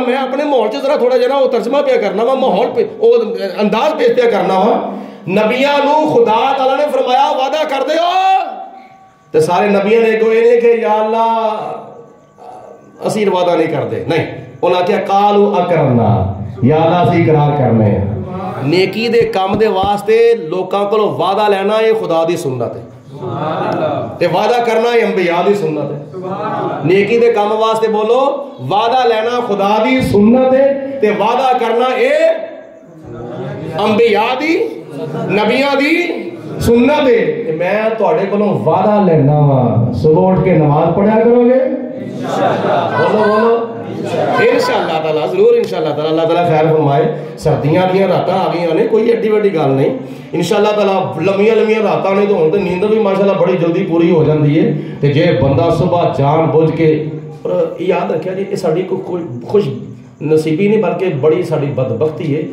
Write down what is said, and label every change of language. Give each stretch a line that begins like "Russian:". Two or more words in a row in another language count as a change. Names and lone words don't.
Punjabi: میں اپنے ماحول سے ذرا تھوڑا جنا وہ ترجمہ پہ کرنا وا، ماحول پہ انداز پیش پہ کرنا وا۔ نبیاں نو خدا تعالیٰ نے فرمایا وعدہ کر دے ہو، تے سارے نبیوں نے کوئی نہیں کہ یا اللہ اسی وعدہ نہیں کرتے، نہیں، انہاں کیا
Arabic: قالو اقررنا،
Punjabi: یا اللہ اسی اقرار کرنے ہیں۔ نیکی دے کام دے واسطے لوکاں کو وعدہ لینا یہ خدا دی سنت ہے، تے وعدہ کرنا یہ انبیاء دی سنت ہے۔ نیکی دے کام واسطے بولو، وعدہ لینا خدا دی سنت ہے تے وعدہ کرنا اے انبیاء دی نبیاں دی سنت ہے. میں تہاڈے کولوں وعدہ لینا وا، صبح اٹھ کے نماز پڑھا کروگے? بولو بولو
Arabic: ان شاء اللہ تعالی,
Punjabi: ضرور
Arabic: ان شاء اللہ تعالی.
Punjabi: اللہ تعالی خیر فرمائے. سردیاں دی راتاں آ گئی نے، کوئی ایڈی وڈی گل نہیں
Arabic: ان شاء اللہ تعالی.
Punjabi: لمبیاں لمبیاں راتاں نے تو ہن تے نیند بھی ماشاءاللہ بڑی جلدی پوری ہو جاتی ہے. تے جے بندہ صبح جان بجھ کے، اور یاد رکھیا جی، یہ ساڈی کوئی خوش نصیبی نہیں بلکہ بڑی ساڈی بدبختی ہے.